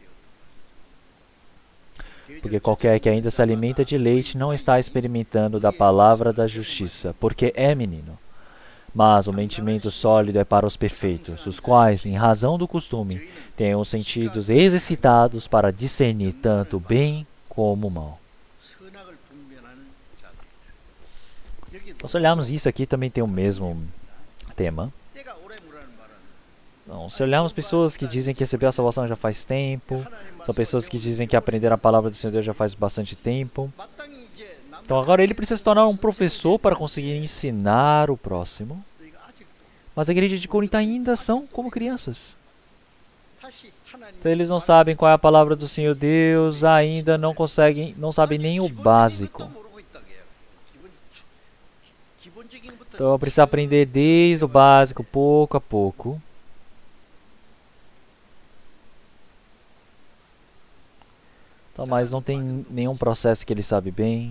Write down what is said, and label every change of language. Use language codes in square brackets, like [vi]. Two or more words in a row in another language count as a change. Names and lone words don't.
[pt] Porque qualquer que ainda se alimenta de leite não está experimentando da palavra da justiça, porque é menino. Mas o mentimento sólido é para os perfeitos, os quais, em razão do costume, têm os sentidos exercitados para discernir tanto o bem como o mal. [ko] 선악을 분별하는 자들. 여기도 [pt] Então, se olharmos isso aqui, também tem o mesmo tema. [ko] 때가 오래무라는 말은 [pt] Então, se olharmos pessoas que dizem que receberam a salvação já faz tempo, são pessoas que dizem que aprenderam a palavra do Senhor Deus já faz bastante tempo. [ko] 마땅히 이제 [pt] Então agora ele precisa se tornar um professor para conseguir ensinar o próximo. [ko] 너희가 아직도 [pt] Mas a igreja de Corinto ainda são como crianças. [ko] 다시 하나님 [pt] Então eles não sabem qual é a palavra do Senhor Deus, ainda não conseguem, não sabem nem o básico. Então eu preciso aprender desde o básico, pouco a pouco. Então, mas não tem nenhum processo que ele sabe bem.